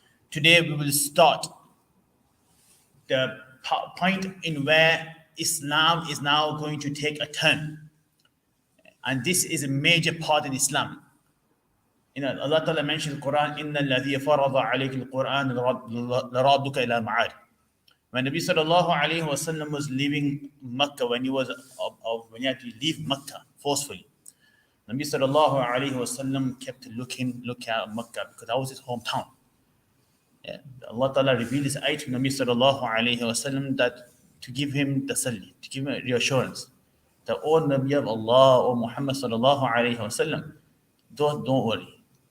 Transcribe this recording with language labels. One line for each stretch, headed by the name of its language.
English: Today we will start the point in where Islam is now going to take a turn. And this is a major part in Islam. Allah Ta'ala mentioned in the Quran,
Arabic: إِنَّ الَّذِي فَرَضَ عَلَيْكِ الْقُرْآنَ لَرَادُكَ إِلَى مَعَادٍ.
English: When Nabi sallallahu alayhi wa sallam was leaving Makkah, when he had to leave Makkah forcefully, Nabi sallallahu alayhi wa sallam kept looking at Makkah because that was his hometown. Yeah. Allah Ta'ala revealed this ayat to Nabi sallallahu alayhi wa sallam that to give him tasalli, to give him reassurance that, O Nabi of Allah, O Muhammad sallallahu alayhi wa sallam, don't worry.